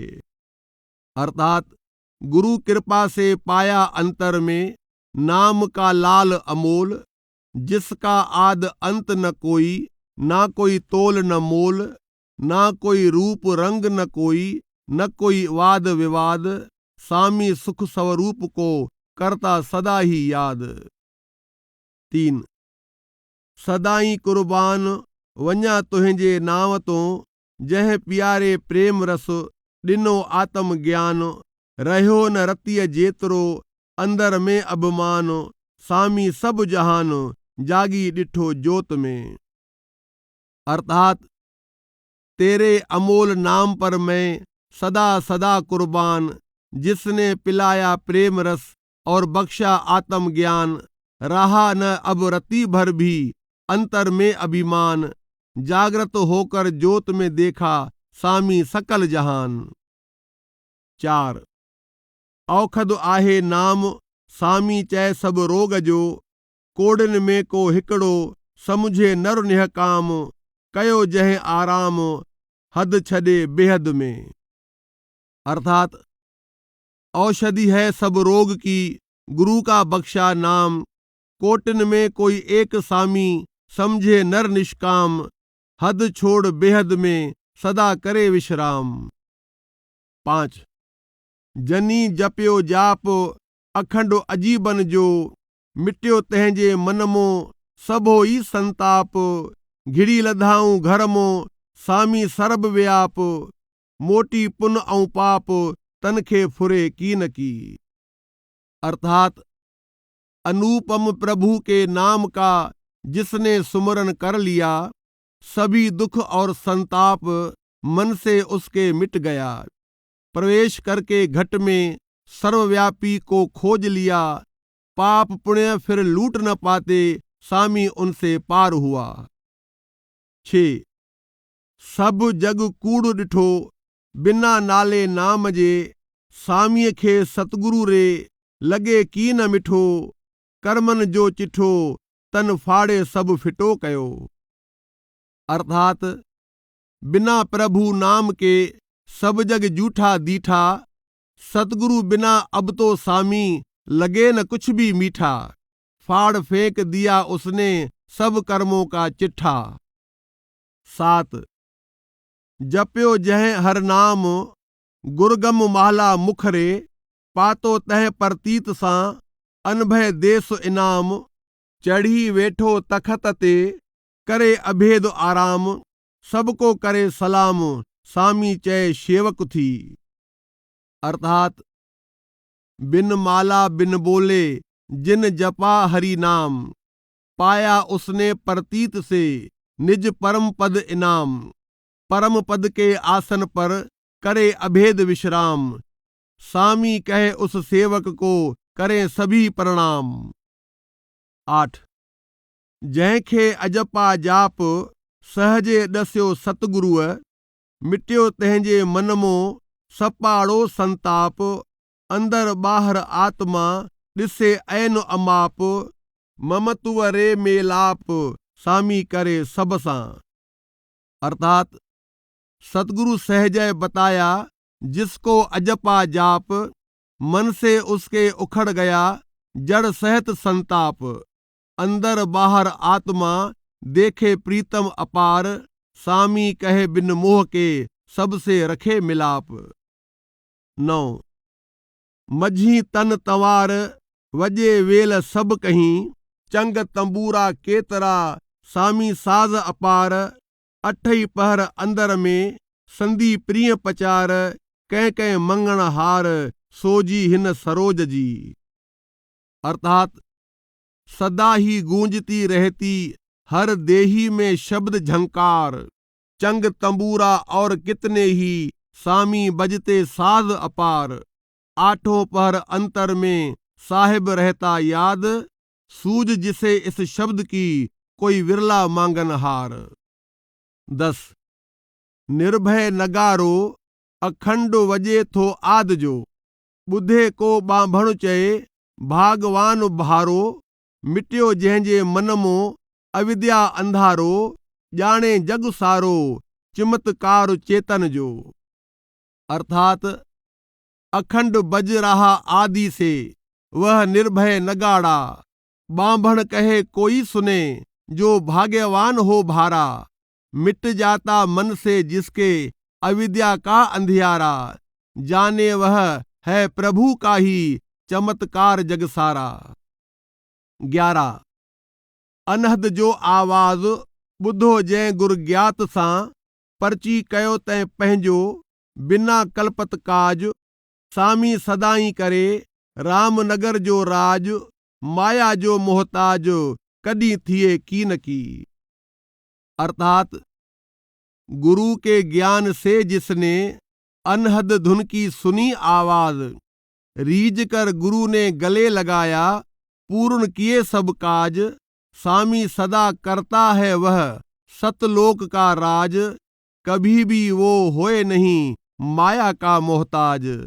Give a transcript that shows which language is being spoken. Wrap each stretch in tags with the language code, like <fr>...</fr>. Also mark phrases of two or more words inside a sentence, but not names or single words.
<hi>अर्थात गुरु कृपा से पाया अंतर में नाम का लाल अमोल, जिसका आद अंत न कोई, ना कोई तोल न मोल, ना कोई रूप रंग न कोई, न कोई वाद विवाद, सामी सुख स्वरूप को करता सदा ही याद।</hi> <sd>3। सदाई कुर्बान वञा तुंहिंजे नाव तो, जंहिं प्यारे प्रेम रस ॾिनो आत्म ज्ञान, रहियो न रतीअ जेतिरो अंदर में अभिमान, सामी सब जहान जागी ॾिठो जोत में।</sd> <hi>अर्थात तेरे अमोल नाम पर मैं सदा सदा कुर्बान, जिसने पिलाया प्रेम रस और बख्शा आत्म ज्ञान, रहा न अब रति भर भी अंतर में अभिमान, जागृत होकर जोत में देखा सामी सकल जहान।</hi> <sd>4। औखद आहे नाम सामी चय सब रोग जो, कोड़न में को हिकड़ो समुझे नर निहकाम, कयो जह आराम हद छदे बेहद में।</sd> <hi>अर्थात औषधि है सब रोग की गुरु का बख्शा नाम, कोटन में कोई एक सामी समझे नर निष्काम, हद छोड़ बेहद में सदा करे विश्राम।</hi> <sd>5। जनी जपियो जाप अखंड अजीबन जो, मिटियो तंहिंजे मन मो सभो ई संताप, घिड़ी लधाऊं घर मो सामी सरब व्याप, मोटी पुन ऐं पाप तनखे फुरे की न की।</sd> <hi>अर्थात अनुपम प्रभु के नाम का जिसने सुमरन कर लिया, सभी दुख और संताप मन से उसके मिट गया। प्रवेश करके घट में सर्वव्यापी को खोज लिया, पाप पुण्य फिर लूट न पाते, सामी उनसे पार हुआ।</hi> <sd>6। सब जग कूड़ ॾिठो बिना नाले नाम जे, सामीअ खे सतगुरु रे लगे की न मिठो, कर्मन जो चिठो तन फाड़े सब फिटो कयो।</sd> <hi>अर्थात बिना प्रभु नाम के सब जग जूठा दीठा, सतगुरु बिना अब तो सामी लगे न कुछ भी मीठा, फाड़ फेंक दिया उसने सब कर्मों का चिट्ठा।</hi> <sd>7। जप्यो जह हर नाम गुरगम माला मुखरे, पातो तह परतीत सां अनभय देस इनाम, चढ़ी वेठो तख़त ते करे अभेद आराम, सबको करे सलाम सामी चए शेवक थी।</sd> <hi>अर्थात बिन माला बिन बोले जिन जपा हरि नाम, पाया उसने परतीत से निज परम पद इनाम, परम पद के आसन पर करे अभेद विश्राम, सामी कहे उस सेवक को करें सभी प्रणाम।</hi> <sd>8 जंहिंखे अजपा जाप सहजे ॾस्यो सतगुरुअ, मिटियो तंहिंजे मन मों सपाड़ो संताप, अंदर ॿाहिर आत्मा ॾिसे ऐन अमाप, ममत्व रे मेलाप सामी करे सब सां।</sd> <hi>अर्थात सतगुरु सहजय बताया, जिसको अजपा जाप मन से उसके उखड़ गया जड़ सहत संताप, अंदर बाहर आत्मा देखे प्रीतम अपार, सामी कहे बिन मोह के सबसे रखे मिलाप।</hi> <sd>9 मझी तन तंवार वजे वेल सब कहीं, चंग तंबूरा केतरा सामी साज अपार, अठई पहर अंदर में संदी प्रिय पचार, कंहिं कंहिं मंगण हार सोजी हिन सरोज जी।</sd> <hi>अर्थात सदा ही गूंजती रहती हर देही में शब्द झंकार, चंग तंबूरा और कितने ही सामी बजते साज अपार, आठों पहर अंतर में साहिब रहता याद, सूझ जिसे इस शब्द की कोई विरला मांगन हार।</hi> <sd>10 निर्भय नगारो अखंड वजे थो आद जो, ॿुधे को ॿांभण चए भागवान भारो, मिटियो जंहिंजे मन मों अविद्या अंधारो, ॼाणे जग सारो चमत्कार चेतन जो।</sd> <hi>अर्थात अखंड बज रहा आदि से वह निर्भय नगाड़ा, बांभण कहे कोई सुने जो भाग्यवान हो भारा, मिट जाता मन से जिसके अविद्या का अंधियारा, जाने वह है प्रभु का ही चमत्कार जग सारा।</hi> <sd>11 अनहद जो आवाज़ ॿुधो जंहिं गुर ज्ञात सां, परची कयो तैं पंहिंजो बिना कल्पत काज, सामी सदाई करे रामनगर जो राज, माया जो मोहताज कॾहिं थिए की न की।</sd> <hi>अर्थात गुरु के ज्ञान से जिसने अनहद धुन की सुनी आवाज, रीझ कर गुरु ने गले लगाया, पूर्ण किए सब काज, सामी सदा करता है वह सतलोक का राज, कभी भी वो होए नहीं माया का मोहताज।</hi>